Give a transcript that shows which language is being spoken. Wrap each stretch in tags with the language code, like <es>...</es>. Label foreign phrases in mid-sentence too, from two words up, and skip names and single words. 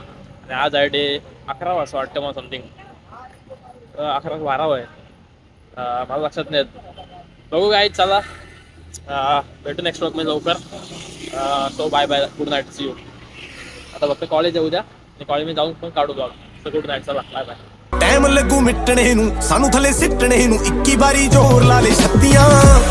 <mr>आणि आज आहे डे 11 वाजता वाटतं मला समथिंग. 11-12 आहे मला लक्षात नाही. बघू काय, चला भेटू</mr> <en>next blog</en> <mr>मध्ये लवकर.</mr> <en>so bye bye, good night, see you.</en> <mr>आता फक्त कॉलेज आहे उद्या आणि कॉलेजमध्ये जाऊन पण काढू ब्लॉग.</mr> <en>so good night, चला bye bye.</en> <pa>ਟਾਈਮ ਲੱਗੂ ਮਿਟਣੇ ਨੂੰ ਸਾਨੂੰ ਥੱਲੇ ਸਿੱਟਣੇ ਨੂੰ 21 ਵਾਰੀ ਜ਼ੋਰ ਲਾ ਲੈ ਛੱਤੀਆਂ</pa>